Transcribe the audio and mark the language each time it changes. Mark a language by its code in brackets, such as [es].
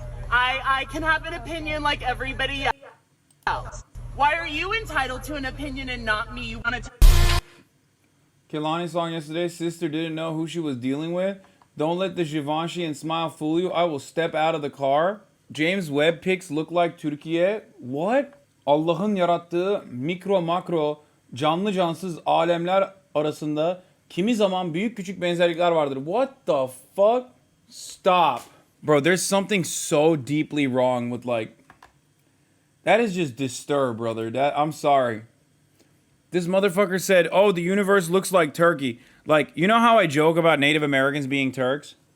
[en] I can have an opinion like everybody else. Why are you entitled to an opinion and not me? You want to Kehlani's song yesterday, sister didn't know who she was dealing with. Don't let the Givenchy and smile fool you. I will step out of the car. James Webb pics look like Türkiye. What? [tr] Allah'ın yarattığı mikro makro canlı cansız alemler arasında kimi zaman büyük küçük benzerlikler vardır. [en] What the fuck? Stop. Bro, there's something so deeply wrong with like... That is just disturbed, brother. I'm sorry. This motherfucker said, oh, the universe looks like Turkey. Like, you know how I joke about Native Americans being Turks?